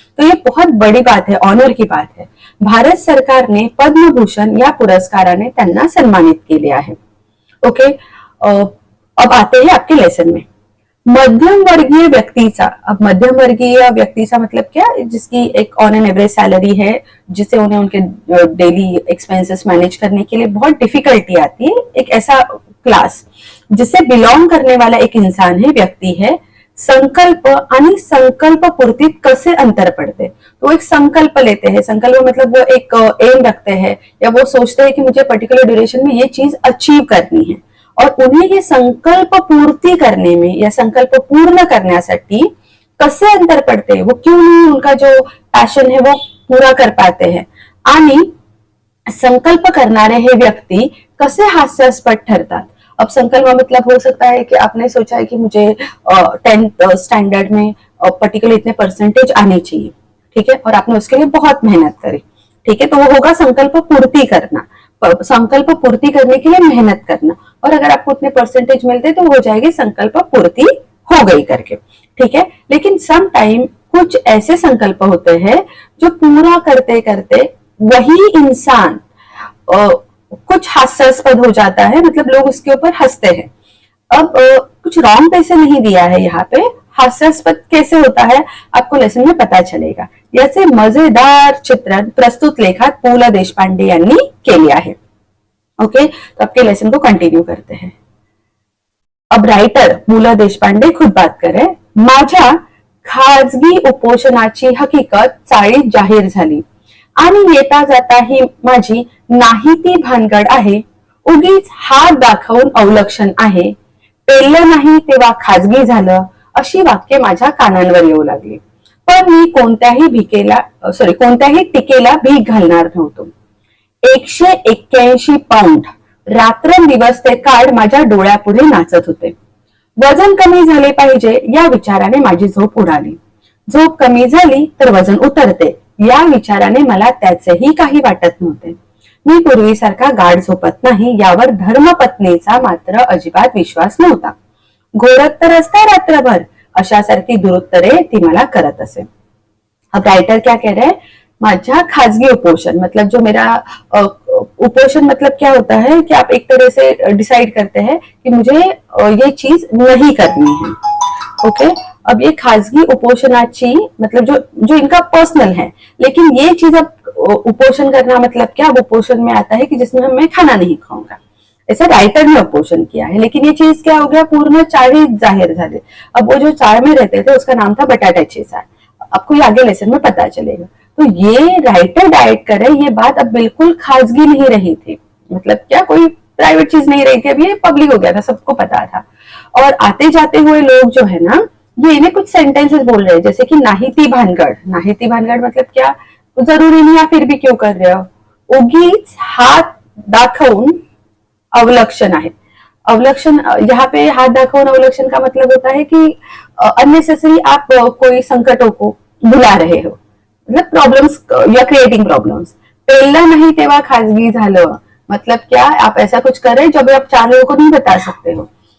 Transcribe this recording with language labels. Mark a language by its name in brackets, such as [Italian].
[Hindi] तो ये बहुत बड़ी बात है, ऑनर की बात है. [Marathi] भारत सरकारने पद्मभूषण या पुरस्काराने त्यांना सन्मानित केले आहे. [Hindi] ओके, अब आते हैं आपके लेसन में. [Marathi] मध्यम वर्गीय व्यक्तीचा. [Hindi] अब मध्यम वर्गीय व्यक्तीचा मतलब क्या, जिसकी एक ऑन एन एवरेज सैलरी है, जिसे उन्हें उनके डेली एक्सपेंसेस मैनेज करने के लिए बहुत डिफिकल्टी आती है. एक ऐसा क्लास जिसे बिलोंग करने वाला एक इंसान है, व्यक्ती है. [Marathi] संकल्प आणि संकल्प पूर्तीत कसे अंतर पड़ते. [Hindi] तो एक संकल्प लेते हैं. संकल्प मतलब वो एक एम रखते हैं या वो सोचते हैं कि मुझे पर्टिकुलर ड्यूरेशन में ये चीज अचीव करनी है, और उन्हें ये संकल्प पूर्ती करने में या [Marathi] संकल्प पूर्ण करण्यासाठी कसे अंतर पडते, [Hindi] वो क्यों नहीं उनका जो पैशन है वो पूरा कर पाते हैं, [Marathi] आणि संकल्प करणारे हे व्यक्ती कसे हास्यास्पद ठरतात. [Hindi] अब संकल्प मतलब हो सकता है कि आपने सोचा है कि मुझे 10th स्टैंडर्ड में पर्टिकुलर इतने परसेंटेज आने चाहिए. ठीक है, और आपने उसके लिए बहुत मेहनत करी. ठीक है, तो वो होगा संकल्प पूर्ति करना. संकल्प पूर्ति करने के लिए मेहनत करना, और अगर आपको उतने परसेंटेज मिलते तो हो जाएगी संकल्प पूर्ति हो गई करके. ठीक है, लेकिन सम टाइम कुछ ऐसे संकल्प होते हैं जो पूरा करते करते वही इंसान कुछ हास्यास्पद हो जाता है, मतलब लोग उसके ऊपर हंसते हैं। अब कुछ रॉन्ग पैसे नहीं दिया है यहाँ पे, हास्यास्पद कैसे होता है आपको लेसन में पता चलेगा। [Marathi] याचे मजेदार चित्रण प्रस्तुत लेखात पु ल देशपांडे यांनी केले आहे। [Hindi] ओके, तो आपके लेसन को कंटिन्यू करते हैं। अब रायटर पु ल देशपांडे खुद बात करे। [Marathi] माझ्या खाजगी उपोषणाची हकीकत चाळीत जाहीर झाली आणि येता जाता ही माझी नाही ती भानगड आहे, उगीच हात दाखवून अवलक्षण आहे, पेललं नाही तेव्हा खाजगी झालं, अशी वाक्य माझ्या कानांवर येऊ लागली। पण मी कोणत्याही टीकेला भीक घालणार नव्हतो। 181 पाऊंड रात्रंदिवस ते कार्ड माझ्या डोळ्यापुढे नाचत होते। वजन कमी झाले पाहिजे या विचाराने माझी झोप उडाली। झोप कमी झाली तर वजन उतरते या विचाराने मला त्याचेही काही वाटत नव्हते। मी पूर्वीसारखा गाढ झोपत नाही यावर धर्मपत्नीचा मात्र अजिबात विश्वास नव्हता। घोरत तर असता रात्रभर, अशासारखी दुरुत्तरे ती मला करत असे। [Hindi] अब राइटर क्या कह रहे हैं, [Marathi] माझा खाजगी उपोषण [Hindi] मतलब जो मेरा उपोषण मतलब क्या होता है कि आप एक तरह से डिसाइड करते हैं कि मुझे ये चीज नहीं करनी है। ओके, अब ये [Marathi] खाजगी उपोषणाची [Hindi] मतलब जो जो इनका पर्सनल है, लेकिन ये चीज अब उपोषण करना मतलब क्या, उपोषण में आता है कि जिसमें मैं खाना नहीं खाऊंगा, ऐसा राइटर ने उपोषण किया है। लेकिन ये चीज क्या हो गया, [Marathi] पूर्ण चाळीत जाहीर झाले। [Hindi] अब वो जो चाळ में रहते थे उसका नाम था बटाट्याची चाळ, आपको ये आगे लेसन में पता चलेगा। तो ये राइटर डाइट करे, ये बात अब बिल्कुल खाजगी नहीं रही थी, मतलब क्या कोई प्राइवेट चीज नहीं रही थी, अब ये पब्लिक हो गया था, सबको पता था। और आते जाते हुए लोग जो है ना, ये इन्हें कुछ सेंटेंसेस बोल रहे हैं, जैसे कि [Marathi] नाही ती भानगड। नाही ती भानगड [Hindi] मतलब क्या, जरूरी नहीं, आप फिर भी क्यों कर रहे हो। [Marathi] उगीच हात दाखवून अवलक्षण आहे। [Hindi] अवलक्षण यहाँ पे [Marathi] हाथ दाखवून अवलक्षण [Hindi] का मतलब होता है कि अननेसेसरी आप कोई संकटों को भुला रहे हो, मतलब प्रॉब्लम्स, या क्रिएटिंग प्रॉब्लम्स। [Marathi] पेललं नाही तेव्हा खाजगी झालं [Hindi] मतलब क्या, आप ऐसा कुछ कर रहे हैं जो भी आप 4 लोगों को नहीं बता सकते हो।